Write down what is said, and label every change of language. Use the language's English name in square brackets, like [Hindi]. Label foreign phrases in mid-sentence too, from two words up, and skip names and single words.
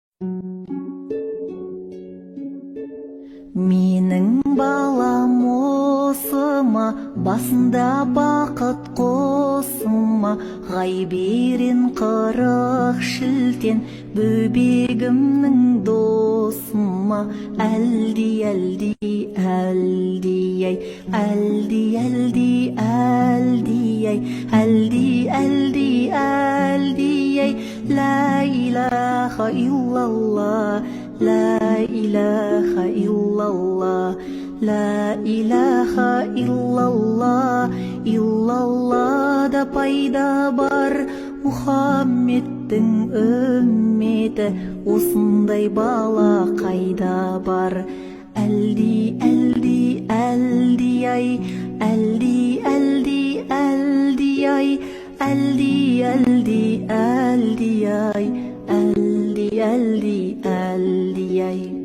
[Kazakh] Менің балам осыма, басында бақыт қосыма, ғайберен 40 шілтен, бөбегімнің досыма. Әлди, әлди, әлди, ай, әлди, әлди, әлди, ай, әлди, әлди, әлди, ай, [Arabic] لا إله إلا الله، لا إله إلا الله، لا إله إلا الله. [Kazakh] Иллаллада пайда бар Мұхаммедтің үмметі, осындай бала қайда бар? Әлди, әлди, әлди, ай, әлди, әлди, әлди, ай, әлди, әлди, әлди, ай, әлди, әлди, әлди, ай.